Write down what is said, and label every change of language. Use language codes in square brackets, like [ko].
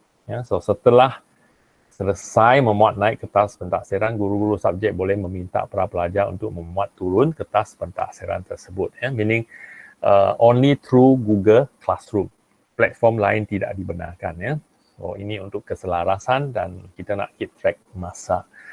[ms] Ya, so setelah selesai memuat naik kertas pentaksiran, guru-guru subjek boleh meminta para pelajar untuk memuat turun kertas pentaksiran tersebut. [en] Ya, meaning only through Google Classroom. [ms] Platform lain tidak dibenarkan. Ya. So, ini untuk keselarasan dan kita nak [en] keep track [ms] masa.